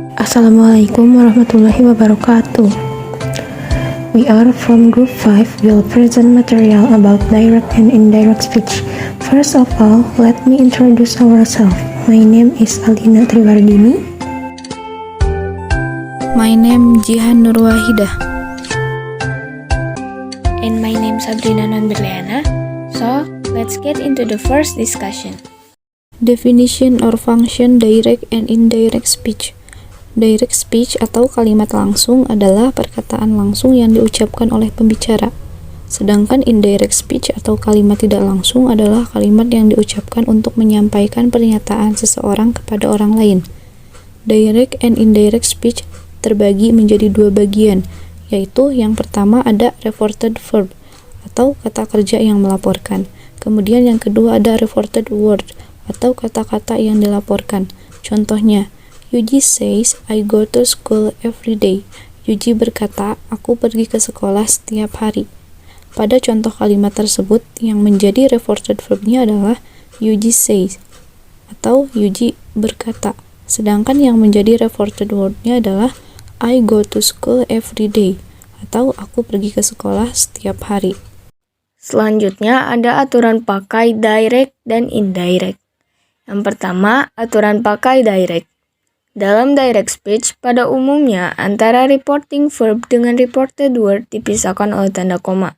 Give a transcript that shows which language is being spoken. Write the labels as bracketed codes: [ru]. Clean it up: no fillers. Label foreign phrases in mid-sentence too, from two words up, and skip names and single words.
[ar] السلام عليكم ورحمة الله وبركاته. [en] We are from group 5, will present material about direct and indirect speech. First of all, let me introduce ourselves. My name is Alina Triwardini. My name Jihan Nurwahidah. And my name Sabrina Nonberliana. So, let's get into the first discussion. Definition or function direct and indirect speech. Direct speech [id] atau kalimat langsung adalah perkataan langsung yang diucapkan oleh pembicara. Sedangkan [en] indirect speech [id] atau kalimat tidak langsung adalah kalimat yang diucapkan untuk menyampaikan pernyataan seseorang kepada orang lain. [en] Direct and indirect speech [id] terbagi menjadi dua bagian, yaitu yang pertama ada [en] reported verb [id] atau kata kerja yang melaporkan. Kemudian yang kedua ada [en] reported word [id] atau kata-kata yang dilaporkan. [en] Contohnya, Yuji says, I go to school every day. [id] Yuji berkata, aku pergi ke sekolah setiap hari. Pada contoh kalimat tersebut, yang menjadi [en] reported verb- [id] nya adalah Yuji says atau Yuji berkata. Sedangkan yang menjadi [en] reported word- [id] nya adalah [en] I go to school every day [id] atau aku pergi ke sekolah setiap hari. Selanjutnya ada aturan pakai direct dan indirect. Yang pertama, aturan pakai direct. Dalam [en] direct speech, [id] pada umumnya antara [en] reporting verb [id] dengan [en] reported word [id] dipisahkan oleh tanda koma.